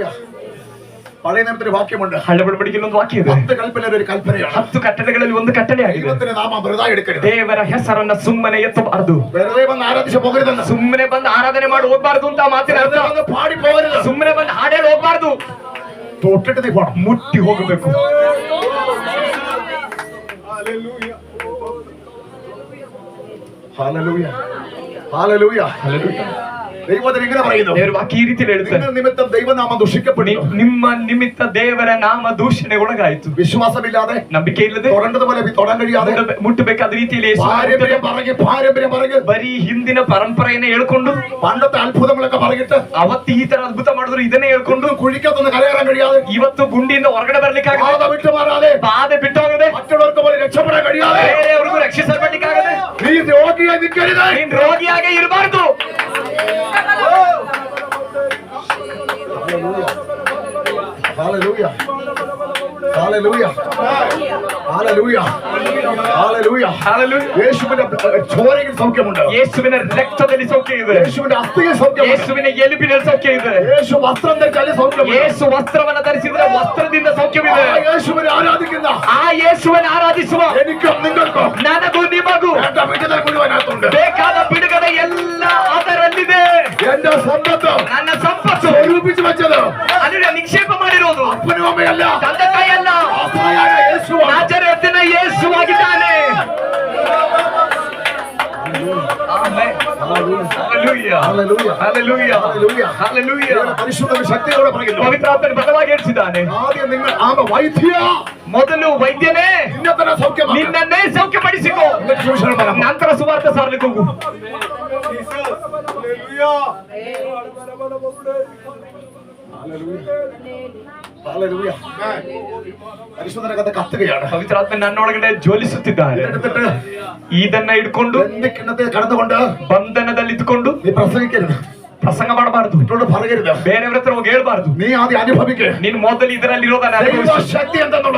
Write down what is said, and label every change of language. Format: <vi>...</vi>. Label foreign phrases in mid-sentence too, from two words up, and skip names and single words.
<ml>പഴയ നിയമത്തിൽ വാക്യമുണ്ട്.</ml> <kn>ಹಳೆ ಒಡಂಬಡಿಕೆಯಲ್ಲಿ ಒಂದು ವಾಕ್ಯ ಇದೆ.</kn> <ml>10 കൽപ്പനയിൽ ഒരു കൽപ്പനയാണ്.</ml> <kn>10 ಕಟ್ಟಳೆಗಳಲ್ಲಿ ಒಂದು ಕಟ್ಟಳೆಯಾಗಿದೆ.</kn> <ml>ദൈവത്തിന്റെ നാമം വെറുതെ എടുക്കരുത്.</ml> <kn>ದೇವರ ಹೆಸರನ್ನ ಸುಮ್ಮನೆ ಎತ್ತಬಾರದು.</kn> <ml>വെറുതെ വന്ന് ആരാധിച്ച് പോകരുതെന്ന്.</ml> <kn>ಸುಮ್ಮನೆ ಬಂದು ಆರಾಧನೆ ಮಾಡಿ ಹೋಗ್ಬಾರ್ದು ಅಂತ ಮಾತಿನ ಅರ್ಥ.</kn> <ml>വെറുതെ വന്ന് പാടി പോകരുത്.</ml> <kn>ಸುಮ್ಮನೆ ಬಂದು ಹಾಡೇಳಿ ಹೋಗ್ಬಾರ್ದು.</kn> <ml>തൊട്ടിട്ട് നീ പോണം.</ml> <kn>ಮುಟ್ಟಿ ಹೋಗಬೇಕು.</kn> <ml>ഹല്ലേലൂയ, ഹല്ലേലൂയ,</ml> <kn>ಹಲ್ಲೆಲೂಯಾ.</kn> <ml>ദൈവത്തിന് ഇങ്ങനെ പറയുന്നു,</ml> <kn>ದೇವರ ವಾಕ್ಯ ಈ ರೀತಿಯಲ್ಲಿ ಹೇಳುತ್ತೆ,</kn> <ml>നിങ്ങൾ നിമിത്തം ദൈവനാമം ദുഷിക്കപ്പെടുന്നു.</ml> <kn>ನಿಮ್ಮ ನಿಮಿತ್ತ ದೇವರ ನಾಮ ದೂಷಣೆಗೆ ಒಳಗಾಯಿತು.</kn> <ml>വിശ്വാസമില്ലാതെ,</ml> <kn>ನಂಬಿಕೆ ಇಲ್ಲದೆ,</kn> <ml>തൊടേണ്ടതുപോലെ തൊടാൻ കഴിയാതെ,</ml> <kn>ಮುಟ್ಟಬೇಕಾದ ರೀತಿಯಲ್ಲಿ</kn> <ml>പാരമ്പര്യം പറഞ്ഞ്</ml> <kn>ಬರೀ ಹಿಂದಿನ ಪರಂಪರೆಯನ್ನ ಹೇಳ್ಕೊಂಡು,</kn> <ml>പണ്ടത്തെ അത്ഭുതങ്ങളൊക്കെ പറഞ്ഞിട്ട്</ml> <kn>ಅವತ್ತು ಈ ತರ ಅದ್ಭುತ ಮಾಡಿದ್ರು ಇದನ್ನೇ ಹೇಳ್ಕೊಂಡು,</kn> <ml>കുഴിക്കത്തൊന്ന് കരകയറാൻ കഴിയാതെ,</ml> <kn>ಇವತ್ತು ಗುಂಡಿಯಿಂದ ಹೊರಗಡೆ ಬರ್ಲಿಕ್ಕಾಗದೆ,</kn> <ml>ബാധ വിട്ടുമാറാതെ,</ml> <kn>ಬಾಧೆ ಬಿಟ್ಟು ಹೋಗದೆ,</kn> <ml>മറ്റുള്ളവർക്ക് പോലെ രക്ഷപ്പെടാൻ കഴിയാതെ,</ml> <kn>ಬೇರೆಯವ್ರಿಗೂ ರಕ್ಷಿಸಲ್ಪಡ್ಲಿಕ್ಕಾಗದೆ,</kn> <ml>നീ രോഗിയായി നിൽക്കരുത്.</ml> <kn>ನೀನ್ ರೋಗಿಯಾಗೆ ಇರಬಾರ್ದು.</kn> <ml>ഹല്ലേലൂയ, ഹല്ലേലൂയ, ഹല്ലേലൂയ, ഹല്ലേലൂയ, ഹല്ലേലൂയ. യേശുവിന്റെ ചോരയിൽ സൗഖ്യമുണ്ട്.</ml> <kn>ಯೇಸುವಿನ ರಕ್ತದಲ್ಲಿ ಸೌಖ್ಯ ಇದೆ.</kn> <ml>യേശുവിന്റെ അസ്ഥിയിൽ സൗഖ്യമുണ്ട്.</ml> <kn>ಯೇಸುವಿನ ಎಲುಬಿನಲ್ಲಿ ಸೌಖ್ಯ ಇದೆ.</kn> <ml>യേശു വസ്ത്രം ധരിച്ചാൽ സൗഖ്യമുണ്ട്.</ml> <kn>ಯೇಸು ವಸ್ತ್ರವನ್ನ ಧರಿಸಿದ್ರೆ ವಸ್ತ್ರದಿಂದ ಸೌಖ್ಯವಿದೆ.</kn> <ml>ആ യേശുവിനെ ആരാധിക്കുന്ന</ml> <kn>ಆ ಯೇಸುವನ್ನು ಆರಾಧಿಸುವ</kn> <ml>എനിക്കും നിങ്ങൾക്കും</ml> <kn>ನನಗೂ ನಿಮಗೂ</kn> <ml>വേണ്ട വിടുതൽ മുഴുവനകത്തുണ്ട്.</ml> <kn>ಬೇಕಾದ</kn> <ml>എന്റെ സമ്പത്ത്</ml> <kn>ನನ್ನ ಸಂಪತ್ತು</kn> <ml>സ്വരൂപിച്ചു വെച്ചത്</ml> <kn>ಅಲ್ಲಿ ನಿಕ್ಷೇಪ ಮಾಡಿರೋದು</kn> <ml>അപ്പനും അമ്മയല്ല,</ml> <kn>ತಂದೆ ತಾಯಿಯಲ್ಲ,</kn> <ml>ആശ്രയായ യേശുവാണ്.</ml> <kn>ನಾಜರೇತಿನ ಯೇಸುವಾಗಿದ್ದಾನೆ. ಆಮೆನ್.</kn> <ml>ഹല്ലേലൂയ.</ml> <kn>ಹಲ್ಲೆಲೂಯಾ, ಹಲ್ಲೆಲೂಯಾ,</kn> <ml>ഹല്ലേലൂയ.</ml> <kn>ಹಲ್ಲೆಲೂಯಾ.</kn> <ml>ദൈവം പരിശുദ്ധ ശക്തിയോടെ പറയുന്നു,</ml> <kn>ಪವಿತ್ರಾತ್ಮನ ಬಲವಾಗಿ ಹೇಳ್ತಿದ್ದಾನೆ.</kn> <ml>ആദ്യം നിങ്ങൾ ആമ വൈദ്യ</ml> <kn>ಮೊದಲು ವೈದ್ಯನೇ</kn> <ml>നിന്നെ തന്നെ സൗഖ്യമാക്ക്.</ml> <kn>ನಿನ್ನನ್ನೇ ಸೌಖ್ಯಪಡಿಸಿಕೋ,</kn> <ml>എന്നിട്ട് സുവിശേഷം പറ.</ml> <kn>ನಂತರ ಸುವಾರ್ತೆ ಸಾರಲಿಕ್ಕೆ ಹೋಗು.</kn> <ml>ഹല്ലേലൂയ. പരിശുദ്ധനകത്ത് കത്തുകയാണ്.</ml> <kn>ಪವಿತ್ರಾತ್ಮ ನನ್ನೊಳಗಡೆ ಜ್ವಲಿಸುತ್ತಿದ್ದಾರೆ.</kn> <ml>എന്നിട്ട്</ml> <kn>ಇದನ್ನ ಹಿಡ್ಕೊಂಡು</kn> <ml>ബന്ധനത്തെ കടന്നുകൊണ്ട്</ml> <kn>ಬಂಧನದಲ್ಲಿ ಇದ್ಕೊಂಡು</kn> <ml>നീ പ്രസംഗിക്കരുത്,</ml> <kn>ಪ್ರಸಂಗ ಮಾಡಬಾರದು,</kn> <ml>മറ്റുള്ളവരോട് പറയരുത്.</ml> <kn>ಬೇರೆಯವ್ರ ಹತ್ರ ಹೋಗಿ ಹೇಳ್ಬಾರ್ದು.</kn> <ml>നീ ആദ്യം അനുഭവിക്ക്</ml> <kn>ನೀನ್ ಮೊದಲು ಇದರಲ್ಲಿ ಇರೋದನ್ನ</kn> <ml>ദൈവ</ml> <kn>ಅನುಭವಿಸು.</kn> <ml>ശക്തി എന്തെന്നുള്ളത്.</ml>